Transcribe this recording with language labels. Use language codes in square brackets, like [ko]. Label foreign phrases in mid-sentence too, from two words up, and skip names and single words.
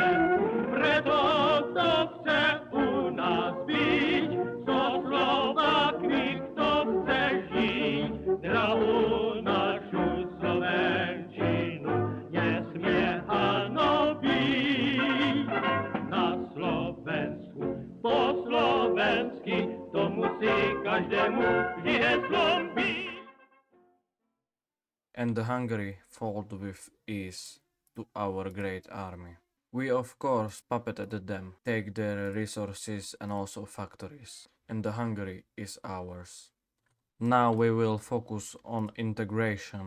[sk] Preto kto chce u nás byť, so Slovákmi kto chce žiť, drahú našu Slovenčinu nesmie hanobiť. Na Slovensku, po slovensky, to musí každému vždy heslom byť. [en] And the Hungary followed with ease to our great army. We of course puppeted them, take their resources and also factories, and the Hungary is ours. Now we will focus on integration.